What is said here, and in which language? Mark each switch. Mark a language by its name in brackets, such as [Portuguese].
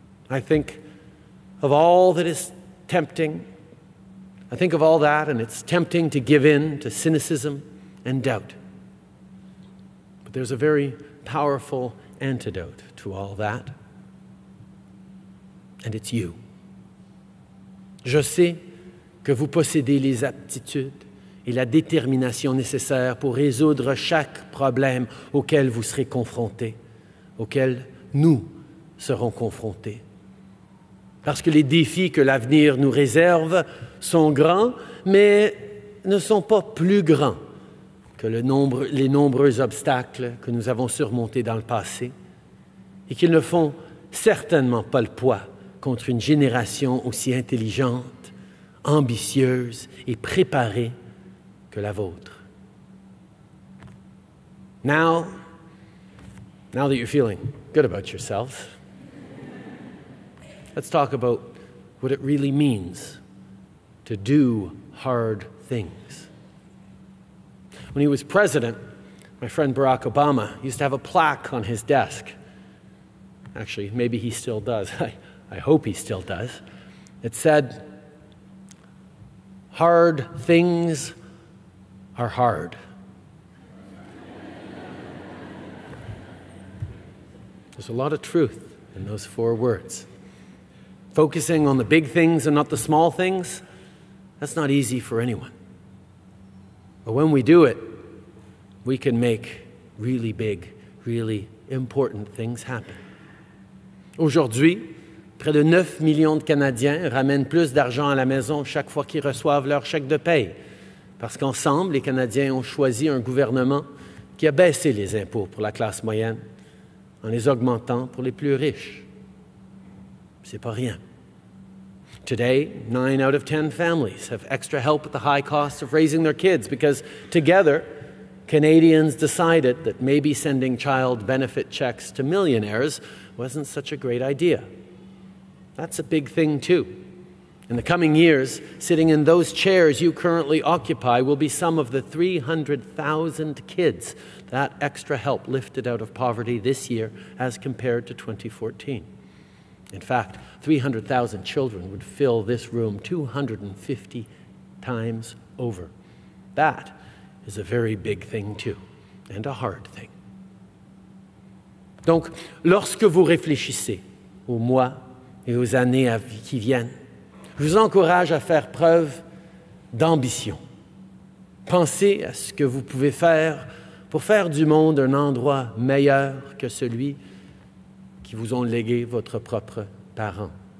[English] I think of all that is tempting. I think of all that, and it's tempting to give in to cynicism and doubt. But there's a very powerful antidote to all that, and it's you. [French] Je sais que vous possédez les aptitudes et la détermination nécessaires pour résoudre chaque problème auquel vous serez confrontés, auquel nous serons confrontés. Parce que les défis que l'avenir nous réserve sont grands, mais ne sont pas plus grands que les nombreux obstacles que nous avons surmontés dans le passé et qu'ils ne font certainement pas le poids contre une génération aussi intelligente, ambitieuse et préparée que la vôtre. [English] Now that you're feeling good about yourself, let's talk about what it really means to do hard things. When he was president, my friend Barack Obama used to have a plaque on his desk. Actually, maybe he still does. I hope he still does. It said, "Hard things are hard." There's a lot of truth in those 4 words. Focusing on the big things and not the small things, that's not easy for anyone. But when we do it, we can make really big, really important things happen. [French] Aujourd'hui, près de 9 millions de Canadiens ramènent plus d'argent à la maison chaque fois qu'ils reçoivent leur chèque de paye. Parce qu'ensemble, les Canadiens ont choisi un gouvernement qui a baissé les impôts pour la classe moyenne en les augmentant pour les plus riches. C'est pas rien. [English] Today, 9 out of 10 families have extra help with the high costs of raising their kids because together, Canadians decided that maybe sending child benefit checks to millionaires wasn't such a great idea. That's a big thing too. In the coming years, sitting in those chairs you currently occupy will be some of the 300,000 kids that extra help lifted out of poverty this year as compared to 2014. In fact, 300,000 children would fill this room 250 times over. That is a very big thing too, and a hard thing. [French] Donc, lorsque vous réfléchissez aux mois et aux années qui viennent, je vous encourage à faire preuve d'ambition. Pensez à ce que vous pouvez faire pour faire du monde un endroit meilleur que celui qui vous ont légué votre propre parent.